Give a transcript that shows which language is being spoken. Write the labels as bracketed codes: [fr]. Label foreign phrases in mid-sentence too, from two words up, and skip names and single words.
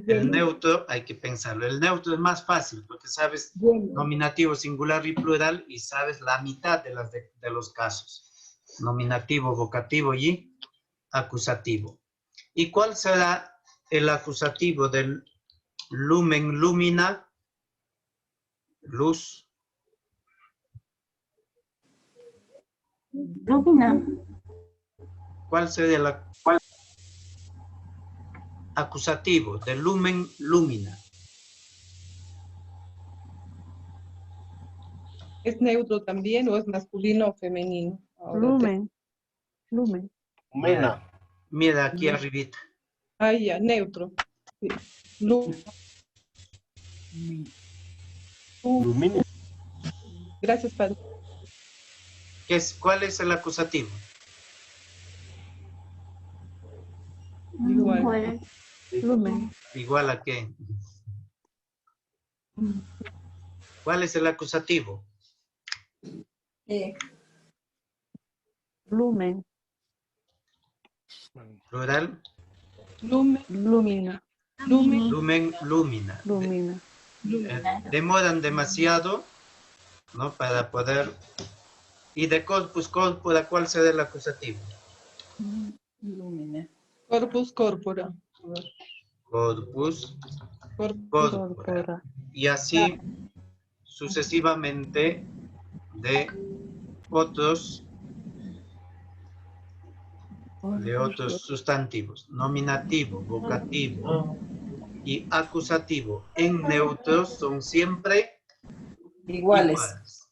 [es] Genu. neutro hay que pensarlo. El neutro es más fácil porque sabes Genu. nominativo, singular y plural y sabes la mitad de los casos. Nominativo, vocativo y acusativo. ¿Y cuál será el acusativo del [la] lumen, lumina? [es] Luz. Lumina. ¿Cuál sería el acusativo del [la] lumen, lumina? [es] ¿Es neutro también o es masculino o femenino? Ahora [la] Lumen. Lumen. [es] Mira aquí arribita. ya, neutro. Sí. Lumina. Gracias, padre. ¿Cuál es el acusativo? Igual. Lumen. ¿Igual a qué? ¿Cuál es el acusativo? Lumen. Plural. Lumen. Lumina. Lumen. [la] Lumen, lumina. [es] Lumina. Demoran demasiado, ¿no? Para poder... ¿Y de [la] corpus corpora [es] cuál será el acusativo? Lumina. [la] Corpus corpora. [es] Corpus Corpus. corpora. Corpora. Y así sucesivamente de otros sustantivos. Nominativo, vocativo y acusativo en neutros son siempre iguales.